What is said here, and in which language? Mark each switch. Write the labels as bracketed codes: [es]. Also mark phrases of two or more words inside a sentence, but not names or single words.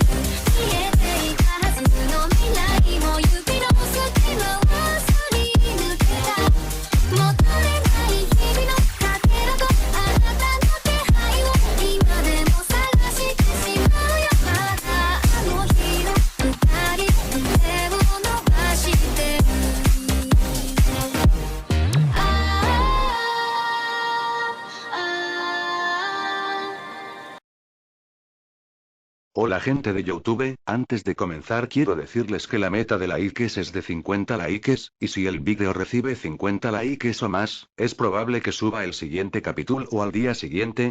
[ja] 見えていたはずの未来も指の隙間はすり抜けた。求めない日々のかけらとあなたの気配を今でも探してしまうよ。まだあの日の二人手を伸ばしてる。 [es] Hola gente de YouTube, antes de comenzar quiero decirles que la meta de likes es de 50 likes, y si el vídeo recibe 50 likes o más, es probable que suba el siguiente capítulo o al día siguiente.